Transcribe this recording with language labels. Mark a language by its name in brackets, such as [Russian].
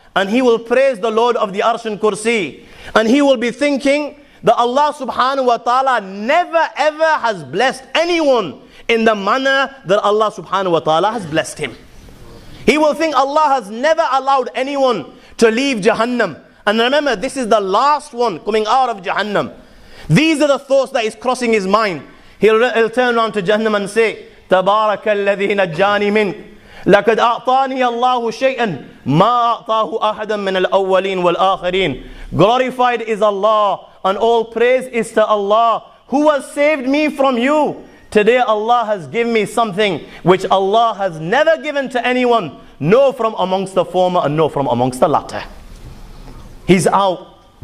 [English] And he will praise the Lord of the Arsh and Kursi. And he will be thinking that Allah subhanahu wa ta'ala never ever has blessed anyone in the manner that Allah subhanahu wa ta'ala has blessed him. He will think Allah has never allowed anyone to leave Jahannam. And remember, this is the last one coming out of Jahannam. These are the thoughts that is crossing his mind. He'll turn around to Jahannam and say, [Arabic] تَبَارَكَ الَّذِي نَجَّانِ مِنْكَ لَقَدْ أَعْطَانِيَ اللَّهُ شَيْئًا مَا أَعْطَاهُ أَحَدًا مِنَ الْأَوَّلِينَ وَالْآخِرِينَ. [English] Glorified is Allah, and all praise is to Allah, who has saved me from you. Today Allah has given me something which Allah has never given to anyone, no from amongst the former and no from amongst the latter. He's out.